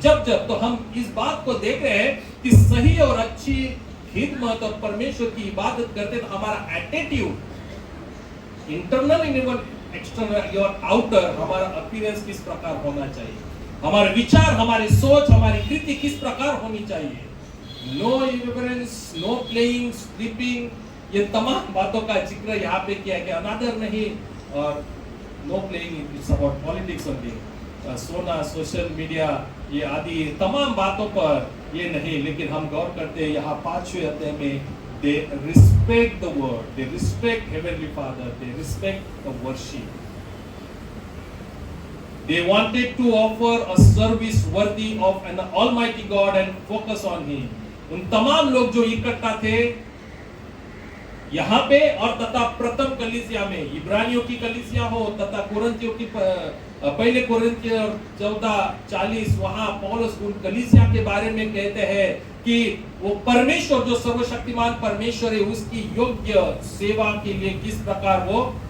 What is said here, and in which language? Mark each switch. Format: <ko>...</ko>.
<hi>जब तो हम इस बात को देख रहे हैं कि सही और अच्छी खिदमत और परमेश्वर की इबादत करते, तो हमारा एटीट्यूड,</hi> <en>internal even external</en> <hi>और आउटर, हमारा अपीयरेंस किस प्रकार होना चाहिए, हमारे विचार, हमारी सोच, हमारी कृति किस प्रकार होनी चाहिए.</hi> <en>no irreverence, no playing, sleeping,</en> <hi>ये तमाम बातों का जिक्र यहाँ पे किया गया. अनादर नहीं, और</hi> <en>No playing, it's about politics only.</en> <hi>सोना, सोशल मीडिया, ये आदि तमाम बातों पर ये नहीं. लेकिन हम गौर करते हैं यहाँ 5वें अध्याय में,</hi> <en>they respect the word, they respect Heavenly Father, they respect the worship. They wanted to offer a service worthy of an Almighty God and focus on Him.</en> <hi>उन तमाम लोग जो इकट्ठा थे यहाँ पे, और तथा प्रथम कलीसिया में, इब्रानियों की कलीसिया हो तथा कोरिन्थियों की पहले कोरिन्थियों 14:40, वहां पौलुस उन कलीसिया के बारे में कहते हैं कि वो परमेश्वर, जो सर्वशक्तिमान परमेश्वर है, उसकी योग्य सेवा के लिए किस प्रकार वो</hi>